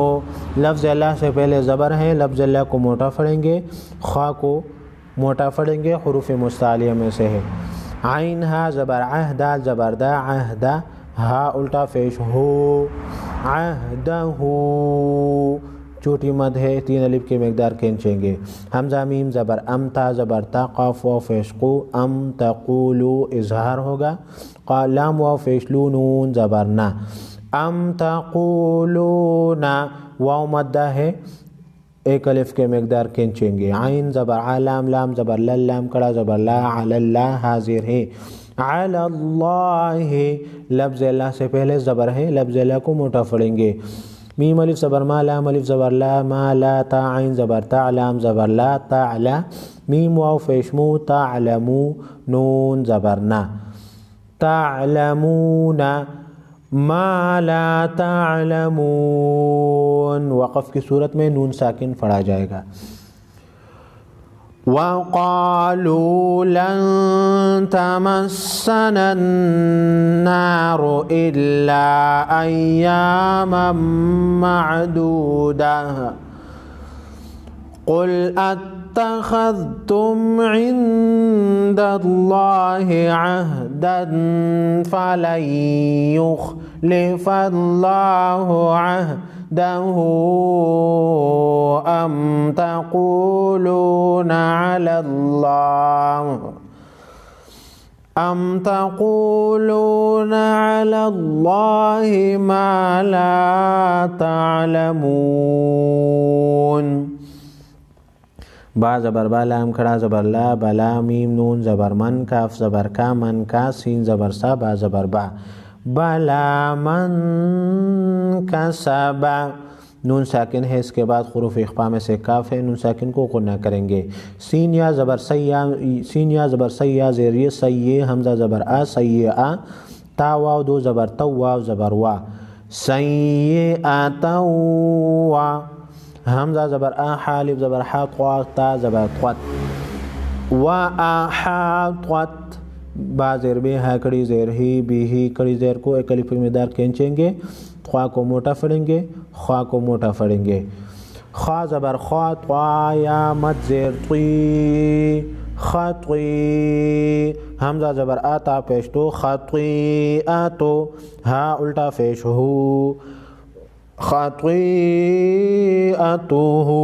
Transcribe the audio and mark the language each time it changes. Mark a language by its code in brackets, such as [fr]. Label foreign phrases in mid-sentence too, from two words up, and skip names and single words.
[hi] लफ्ज़ अल्लाह से पहले ज़बर है, लफ्ज़ अल्लाह को मोटा पढ़ेंगे, ख़ा को मोटा पढ़ेंगे, हुरूफ़ मुस्तालिया में से है। आइन हा ज़बर आह, दाल ज़बर दा, आहदा। हा उल्टा फेश हो, आहदहू। छोटी मद है, 3 अलिफ के मकदार खींचेंगे। हमज़ा मीम ज़बर अम, ता ज़बर ता, क़ाफ वाव फेश कू, [ar] أم تقولو [hi] इज़हार होगा। लाम वाव फेशलू, नून ज़बर ना, [ar] أم تقولونا. [hi] वाव मद्दा है, एक अलिफ के मकदार खींचेंगे। आइन ज़बर आ, लाम लाम ज़बर लल, लाम कड़ा ज़बर ला, अलल्लाह हाज़िर है, अलल्लाहि। लफ्ज़ अल्लाह से पहले ज़बर है, लफ्ज़ अल्लाह को मोटा पढ़ेंगे। मीम अलिफ ज़बर मा, लाम अलिफ ज़बर ला, [ar] ما لا, [hi] ता आइन ज़बर ता, लाम ज़बर ला, ताअला। मीम वाव फेशमू, ताअलमू, नून ज़बर ना, ताअलमूना। [ar] ما لا تعلمون. [hi] वक़फ़ की सूरत में नून साकिन पढ़ा जाएगा। [ar] وقالوا لن تمسنا النار إلا أياما معدودة. قل أتخذتم عند الله عهدا فلن يخلف الله عهده أم تقولون على الله أم تقولون على الله ما لا تعلمون. [hi] बा ज़बर बा, लाम खड़ा ज़बर ला, बला मीम नून ज़बर मन, काफ ज़बर का, मन का, सीन ज़बर सा, बा ज़बर बा। [ar] بلى من كسب, [hi] नून साकिन है, इसके बाद हुरूफ इख्फा में से काफ है, नून साकिन को गुन्ना करेंगे। सीन या ज़बर सैया, सीन या ज़बर सैया ज़ेरिए सैये, हमज़ा ज़बर आ सैये आ, ता वाव दो ज़बर तौ, वाव ज़बर वा, सैये आ तौवा, हमज़ा ज़बर आ, हालिफ ज़बर हा, क़्वा ता ज़बर क़्वत, [ar] وأحاطت, [hi] बा ज़ेर बे, हा कड़ी ज़ेर ही, बी ही कड़ी ज़ेर को एक अलिफ में दार खींचेंगे, ख्वा को मोटा फड़ेंगे, ख्वा को मोटा फड़ेंगे। ख्वा ज़बर ख्वा, त्वा या मद ज़ेर त्वी, खत्वी, हमज़ा ज़बर आ, ता पेश तो, खत्वी आ तो, हा उल्टा पेश हु, खत्वीअतुहु।